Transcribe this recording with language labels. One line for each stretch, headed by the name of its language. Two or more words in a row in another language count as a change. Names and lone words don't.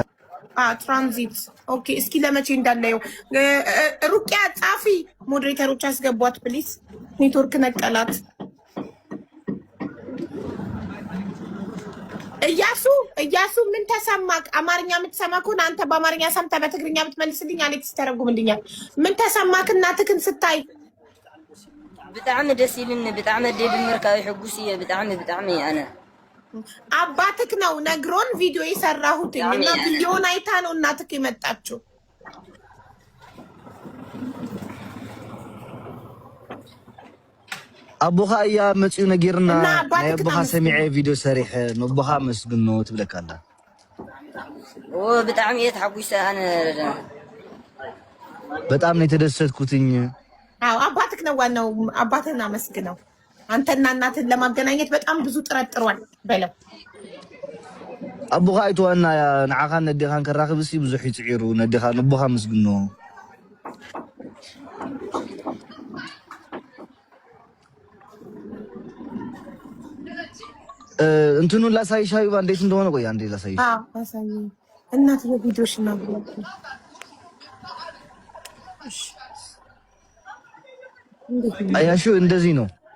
Amharic: ትራንዚት ኦኬ። እስኪ ለመቼ እንዳለው ሩቅያ ጻፊ። ሞዴሬተሮች አስገቧት ፕሊዝ። ኔትወርክ ነቀላት። እያሱ ምን ተሰማክ? አማርኛ የምትሰማ ከሆነ አንተ በአማርኛ ሰምተህ በትግርኛ ብትመልስልኝ አሌክስ ተረጉምልኛል። ምን ተሰማክ እናትህን ስታይ?
Tigrinya: ብጣዕሚ ደስ ይልን። ብጣዕሚ ደብ ምርካዊ ሕጉስ እየ ብጣዕሚ አነ
Amharic: አባትክ ነው ነግሮን ቪዲዮ የሰራሁት እና ቪዲዮን አይታ ነው እናትክ የመጣችው።
Tigrinya: አቦኻ እያ መፅኡ ነጊርና ናይ አቦኻ ሰሚዐ ቪዲዮ ሰሪሐ ንአቦኻ መስግኖ ትብለካ ኣላ። ብጣዕሚ እየ ተሓጒሰ ኣነ
Amharic: በጣም ነው የተደሰትኩትኝ። አዎ አባትክ ነው ዋናው። አባትህን አመስግነው። አንተና እናትን ለማገናኘት በጣም ብዙ ጥረት ጥሯል በለው።
Tigrinya: አቦኻ አይተዋና ንዓኻ ነዲኻን ከራኽብሲ ብዙሕ ይፅዒሩ ነዲኻ ንአቦኻ መስግኖ።
Amharic: እንትኑን ላሳይሽ ሀቢባ እንዴት እንደሆነ። ቆይ አንዴ ላሳይሽ። አሳይ እናት በቪዲዮሽ ነው አያሹ እንደዚህ ነው።